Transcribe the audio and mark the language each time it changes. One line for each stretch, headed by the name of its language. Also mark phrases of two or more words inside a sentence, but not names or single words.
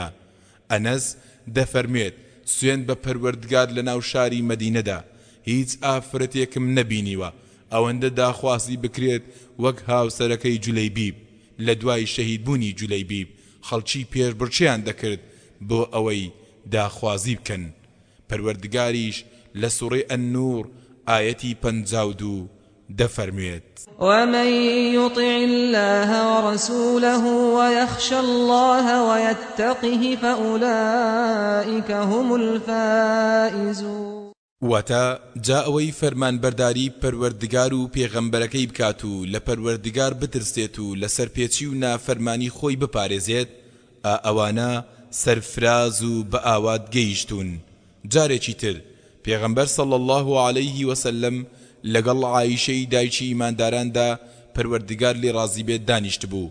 Central Kurdish: ئەنەس دەفەرمێت: سوێن بە پەروەردگار لەناو شاری مەدینەدا هیچ ئافرەتێکم نەبینیوە ئەوەندە داخوازی بکرێت وەک هاوسەرەکەی جولەیبیب. لە دوای شەهیدبوونی جولەیبیب خەڵکی پێشبڕچیان دەکرد بۆ ئەوەی داخوازی بکەن. پەروەردگاریش لە سوڕەی ئەننوور ئایەتی 52 دەفەرموێت:
Arabic: ومن يطع الله ورسوله ويخشى الله ويتقه فأولئك هم الفائزون.
Central Kurdish: واتە جا ئەوەی فەرمانبەرداری پەروەردگار و پێغەمبەرەکەی بکات و لە پەروەردگار بترسێت و لەسەر پێچی و نافەرمانی خۆی بپارێزێت ئەوانە سەرفراز و بە ئاوات گەیشتون. جارێکی تر پێغەمبەر
Arabic: صلی الله علیه وسلم
Central Kurdish: لەگەڵ عایشەی دایکی ئیمانداراندا پەروەردگار لێ ڕازی بێت دانیشت بوو.